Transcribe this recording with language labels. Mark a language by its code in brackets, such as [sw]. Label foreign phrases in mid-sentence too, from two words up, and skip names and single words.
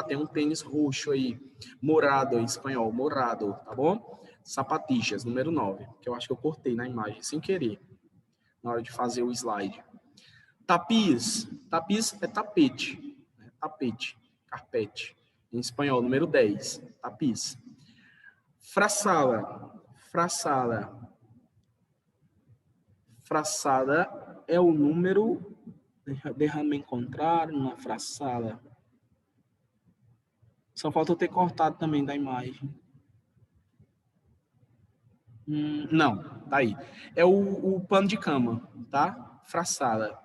[pt] Tem um tênis roxo aí. Morado em espanhol. Morado, tá bom? Sapatixas, número 9. Que eu acho que eu cortei na imagem, sem querer. Na hora de fazer o slide. Tapiz. Tapiz é tapete. Né? Tapete. Carpete. Em espanhol, número 10. Tapiz. Fraçala. Fraçala. Fraçada é o número. Deixa-me encontrar uma fraçada. Só falta eu ter cortado também da imagem. Não, tá aí. É o pano de cama, tá? Fraçada.